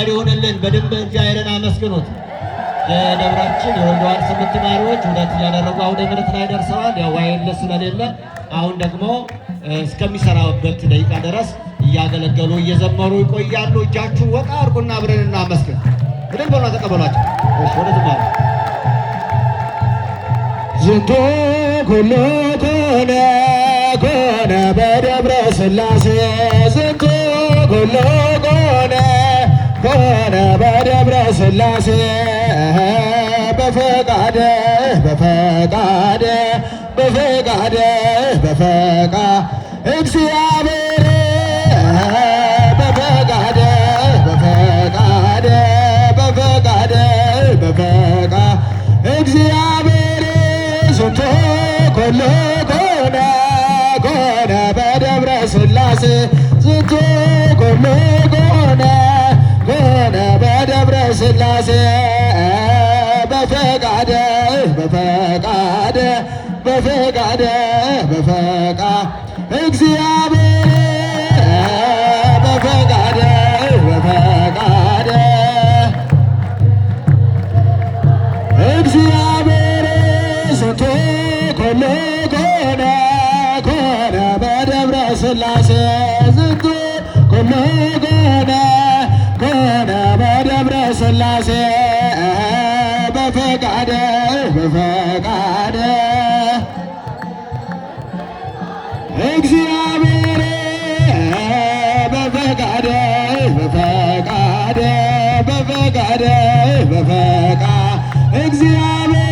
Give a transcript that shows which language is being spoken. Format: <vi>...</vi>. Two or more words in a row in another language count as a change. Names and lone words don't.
<am>ይሁንልን። በደንብ እግዚአብሔርን አመስግኑት። የደብራችን የወልደዋል ስምንት ተማሪዎች ሁለት እያደረጉ አውደ ምሕረት ላይ ደርሰዋል። ያው ዋይርለስ ስለሌለ አሁን ደግሞ እስከሚሰራበት ደቂቃ ድረስ እያገለገሉ እየዘመሩ ይቆያሉ። እጃችሁን ወጣ አድርጉና አብረን እናመስግን። በደንብ በሏ ተቀበሏቸው። እሺ ወደ ዝማሬ</am> <gez>ዝንቱ ኩሉ ኮነ ኮነ በደብረ ሥላሴ ዝንቱ ኩሉ ኮነ ኮነ በደብረ ሥላሴ በፈቃደ በፈቃደ በፈቃደ በፈቃ እግዚአብሔር በፈቃደ በፈቃደ በፈቃደ በፈቃ እግዚአብሔር ዝንቱ ኩሉ ኮነ ኮነ በደብረ ሥላሴ ዝንቱ ኩሉ ኮነ ኮነ በደብረ ሥላሴ በፈቃደ በፈቃደ በፈቃደ በፈቃ እግዚአብሔር በፈቃደ በፈቃደ እግዚአብሔር ዝንቱ ኩሉ ኮነ ኮነ በደብረ ሥላሴ ዝንቱ ኩሉ ኮነ ኮነ በደብረ ሥላሴ በፈቃደ በፈቃደ እግዚአብሔር በፈቃደ በፈቃደ በፈቃደ በፈቃ እግዚአብሔር</gez>